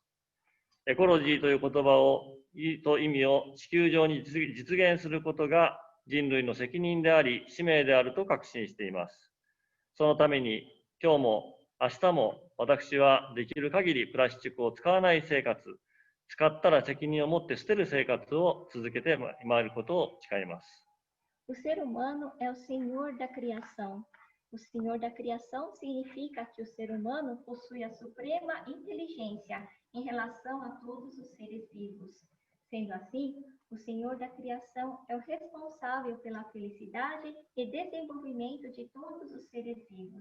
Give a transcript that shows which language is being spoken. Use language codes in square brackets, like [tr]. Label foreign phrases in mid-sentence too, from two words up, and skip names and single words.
[ja] エコロジーという言葉と意味を地球上に実現することが人類の責任であり、使命であると確信しています。そのために、今日も明日も私はできる限りプラスチックを使わない生活、使ったら責任を持って捨てる生活を続けてまいることを誓います。 [pt] O ser humano é o senhor da criação. O senhor da criação significa que o ser humano possui a suprema inteligência em relação a todos os seres vivos. Sendo assim, o senhor da criação é o responsável pela felicidade e desenvolvimento de todos os seres vivos.